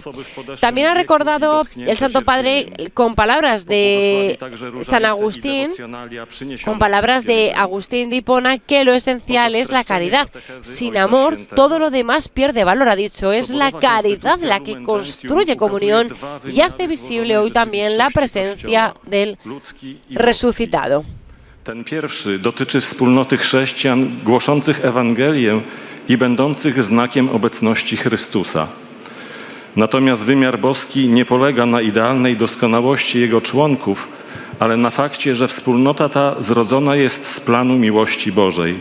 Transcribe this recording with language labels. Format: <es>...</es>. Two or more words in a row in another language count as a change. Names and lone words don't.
<es>También ha recordado el Santo Padre con palabras de San Agustín, con palabras de Agustín de Hipona, que lo esencial es la caridad. Sin amor, todo lo demás pierde valor, ha dicho. Es la caridad la que construye comunión y hace visible hoy también la presencia del resucitado.</es> <pl>Ten pierwszy dotyczy wspólnoty chrześcijan głoszących Ewangelię i będących znakiem obecności Chrystusa. Natomiast wymiar boski nie polega na idealnej doskonałości jego członków, ale na fakcie, że wspólnota ta zrodzona jest z planu miłości Bożej.</pl>